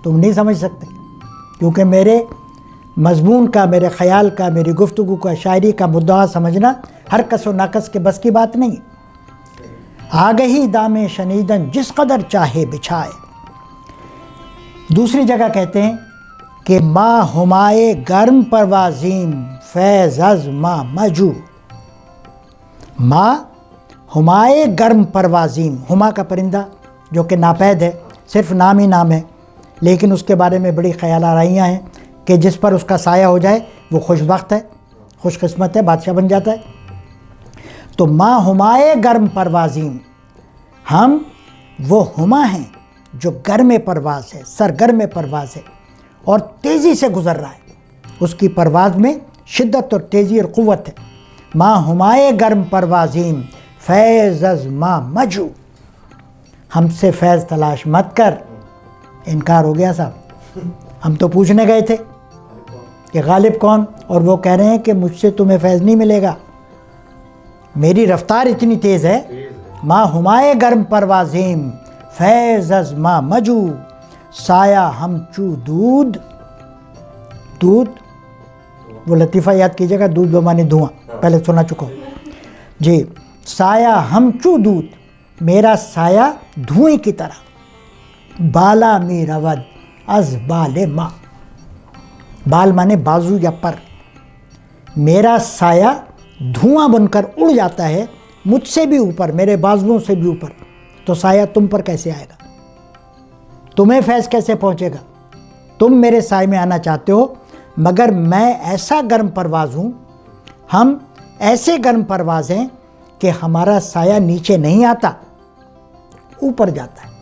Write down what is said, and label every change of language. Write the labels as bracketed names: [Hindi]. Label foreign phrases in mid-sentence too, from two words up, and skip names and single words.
[Urdu] تم نہیں سمجھ سکتے، کیونکہ میرے مضمون کا، میرے خیال کا، میری گفتگو کا، شاعری کا مدعا سمجھنا ہر کس و ناکس کے بس کی بات نہیں ہے۔ آگہی دام شنیدن جس قدر چاہے بچھائے. دوسری جگہ کہتے ہیں کہ [Persian] ما ہمائے گرم پروازیم فیض از ما مجو. ما ہمائے گرم پروازیم، [Urdu] ہما کا پرندہ جو کہ ناپید ہے، صرف نام ہی نام ہے، لیکن اس کے بارے میں بڑی خیال آرائیاں ہیں کہ جس پر اس کا سایہ ہو جائے وہ خوش بخت ہے، خوش قسمت ہے، بادشاہ بن جاتا ہے. [Persian] تو ما ہمائے گرم پروازیم، [Urdu] ہم وہ ہما ہیں جو گرم پرواز ہے، سرگرم پرواز ہے اور تیزی سے گزر رہا ہے. اس کی پرواز میں شدت اور تیزی اور قوت ہے. [Persian] ما ہمائے گرم پروازیم فیض از ما مجو. [Urdu] ہم سے فیض تلاش مت کر. انکار ہو گیا صاحب. ہم تو پوچھنے گئے تھے کہ غالب کون، اور وہ کہہ رہے ہیں کہ مجھ سے تمہیں فیض نہیں ملے گا، میری رفتار اتنی تیز ہے. [Persian] ما ہمائے گرم پروازیم فیض از ما مجو سایہ ہم چو دودھ. [Urdu] دودھ وہ لطیفہ یاد کیجیے گا، دودھ بمانے دھواں، پہلے سنا چکا ہوں جی. [Persian] سایہ ہم چو دودھ، [Urdu] میرا سایہ دھوئیں کی طرح. [Persian] بالا می رود از بال ما، [Urdu] بال مانے بازو یا پر. میرا سایہ دھواں بن کر اڑ جاتا ہے مجھ سے بھی اوپر، میرے بازوؤں سے بھی اوپر. تو سایہ تم پر کیسے آئے گا؟ تمہیں فیض کیسے پہنچے گا؟ تم میرے سائے میں آنا چاہتے ہو، مگر میں ایسا گرم پرواز ہوں، ہم ایسے گرم پرواز ہیں کہ ہمارا سایہ نیچے نہیں آتا، اوپر جاتا ہے.